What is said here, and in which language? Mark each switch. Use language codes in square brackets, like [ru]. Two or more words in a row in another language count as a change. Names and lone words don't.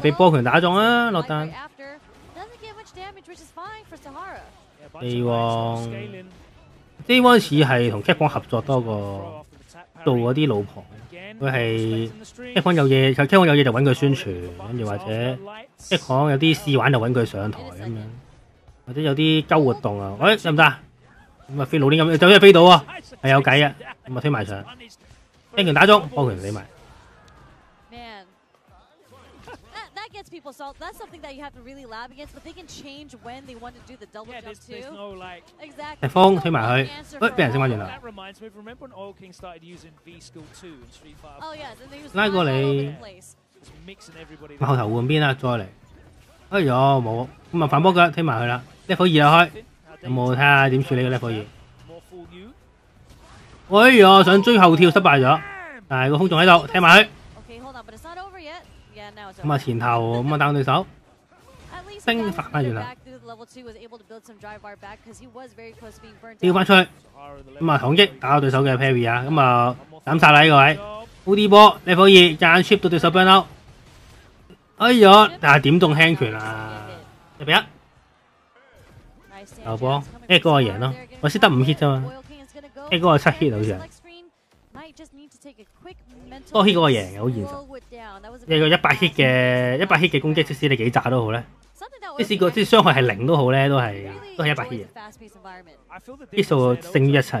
[yue] 俾波拳打中啊落單。J1 似係同 Capcom 合作多過做嗰啲老婆，佢係 Capcom 有嘢就揾佢宣傳，跟住或者 Capcom 有啲試玩就揾佢上台咁樣，或者有啲鳩活動啊，喂得唔得？咁啊飛老啲咁，就真係飛到啊，係有計啊，咁啊推埋場，一拳打中，波拳死埋。 [en] Gets people salt. That's something that you have to really lab against, but they can change when they want to do the double jump too. No, like, exactly. [yue] 踢風推埋去，喂，俾人升翻轉頭。拉過你，後頭換邊啦，再嚟。哎呀，冇，咁啊反波腳推埋去啦。level 2啊開，有冇睇下點處理個 level 2？哎呀，想追後跳失敗咗，但係個風仲喺度，踢埋去。咁啊前頭咁啊打對手，升翻轉頭，跳翻出去，咁啊統擊打到對手嘅 parry 啊，咁啊斬殺啦呢個位 ，OD 波 level 2間 chip 到對手 [en] burn out， [yue] 哎呀，但係點中輕拳啊，1-1，有波 ，A 嗰個贏咯，我先得5 hit 啫嘛 ，A 嗰個7 hit 好似係。多 hit 嗰個贏嘅好現實，一個100 hit 嘅攻擊，即使你幾炸都好咧，即使傷害係0都好咧，都係100 hit 嘅，hit 數勝於一切。